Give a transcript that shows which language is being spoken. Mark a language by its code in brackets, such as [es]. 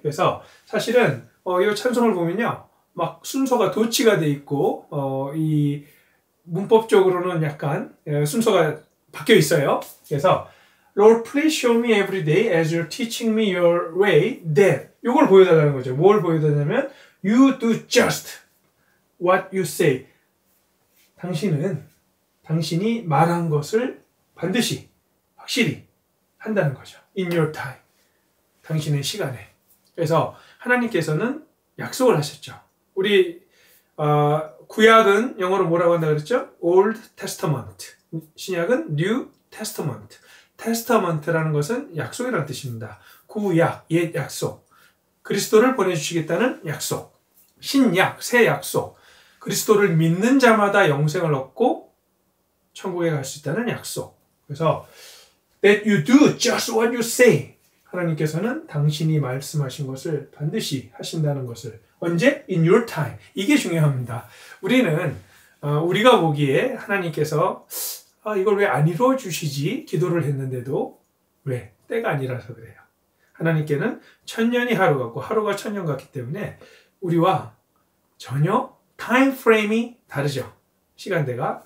[ko] 그래서 사실은 이 찬송을 보면요. 막 순서가 도치가 돼 있고 이 문법적으로는 약간 순서가 바뀌어 있어요. 그래서 [en] Lord, please show me every day as you're teaching me your way that. [ko] 이걸 보여달라는 거죠. 뭘 보여달라면 [en] you do just what you say. [ko] 당신이 말한 것을 반드시 확실히 한다는 거죠. [en] In your time. [ko] 당신의 시간에. 그래서 하나님께서는 약속을 하셨죠. 우리 구약은 영어로 뭐라고 한다 그랬죠? [en] Old Testament. [ko] 신약은 [en] New Testament. [ko] 테스터먼트라는 것은 약속이라는 뜻입니다. 구약, 옛 약속. 그리스도를 보내주시겠다는 약속. 신약, 새 약속. 그리스도를 믿는 자마다 영생을 얻고 천국에 갈 수 있다는 약속. 그래서 [en] that you do just what you say. [ko] 하나님께서는 당신이 말씀하신 것을 반드시 하신다는 것을. 언제? [en] In your time. [ko] 이게 중요합니다. 우리는 우리가 보기에 하나님께서 이걸 왜 안 이루어 주시지? 기도를 했는데도 왜? 때가 아니라서 그래요. 하나님께는 천년이 하루 같고 하루가 천년 같기 때문에 우리와 전혀 타임 프레임이 다르죠. 시간대가.